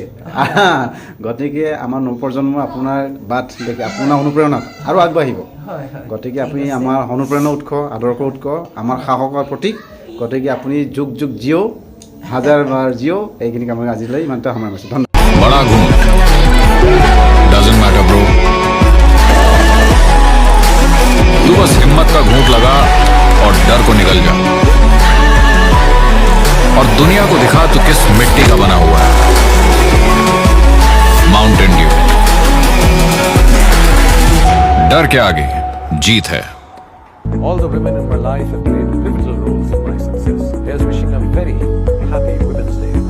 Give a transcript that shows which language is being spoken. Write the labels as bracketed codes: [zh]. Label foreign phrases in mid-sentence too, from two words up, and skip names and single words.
[as] গতিকে আমাৰ নৱপ্ৰজন্ম আপোনাৰ বাট দেখি আপোনাৰ অনুপ্ৰেৰণাত আৰু আগবাঢ়িব। গতিকে আপুনি আমাৰ অনুপ্ৰেৰণা উৎস, আদৰ্শ উৎস, আমাৰ সাহসৰ প্ৰতীক। গতিকে আপুনি যুগ যুগ জিঅ', হাজাৰ বাৰ জিঅ'। এইখিনি কাম আজিলৈ ইমানটা সময় পাইছোঁ। ধন্যবাদ। [hi] बड़ा घूम [en] doesn't matter bro, [hi] तू बस हिम्मत का घूंट लगा और डर को निकल जा और दुनिया को दिखा तू किस मिट्टी का बना हुआ है। माउंटेन ड्यू, डर के आगे जीत है। [en] All the women in my life have played pivotal roles in my success. Here's wishing a very happy Women's Day.